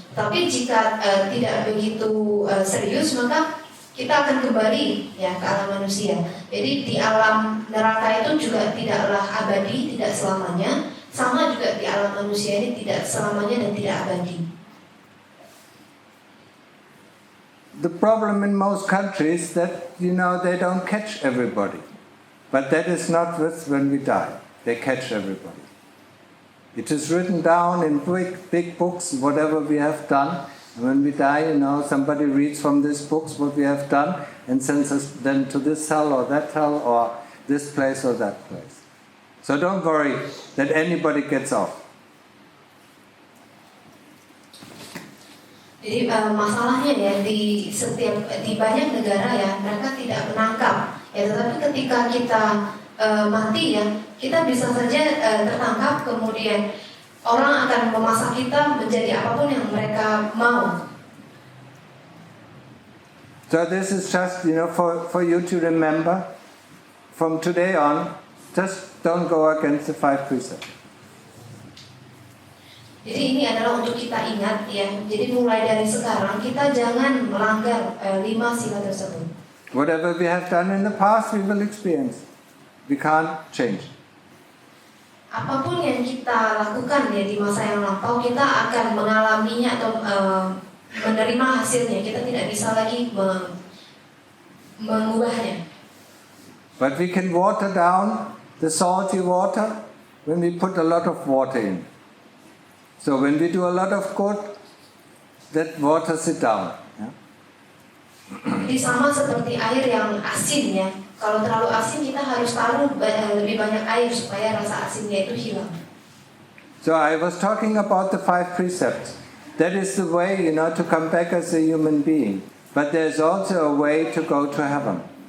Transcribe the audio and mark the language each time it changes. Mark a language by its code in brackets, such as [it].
[id] Tapi jika tidak begitu serius, maka kita akan kembali ya ke alam manusia. Jadi di alam neraka itu juga tidaklah abadi, tidak selamanya. Sama juga di alam manusia ini tidak selamanya dan tidak abadi. [en] The problem in most countries that they don't catch everybody, but that is not when we die. They catch everybody. It is written down in big books whatever we have done. And when we die, somebody reads from these books what we have done and sends us then to this hell or that hell or this place or that place. So don't worry that anybody gets off. [id] Jadi masalahnya ya di banyak negara ya mereka tidak menangkap ya, tetapi ketika kita mati ya kita bisa saja tertangkap, kemudian orang akan memasak kita menjadi apapun yang mereka mau. [en] So this is just for you to remember from today on. Just don't go against the 5 precepts. [id] Jadi ini adalah untuk kita ingat ya. Jadi mulai dari sekarang kita jangan melanggar 5 sila tersebut. [en] Whatever we have done in the past, we will experience. We can't change. [id] Apapun yang kita lakukan ya di masa yang lampau, kita akan mengalaminya atau menerima hasilnya. Kita tidak bisa lagi mengubahnya. [en] But we can water down the salty water when we put a lot of water in. So when we do a lot of good, that waters it down. Yeah? [id] Jadi sama seperti air yang asin ya. Kalau terlalu asin kita harus taruh lebih banyak air supaya rasa asinnya itu hilang. [en] So I was talking about the 5 precepts. That is the way, to come back as a human being. But there's also a way to go to heaven.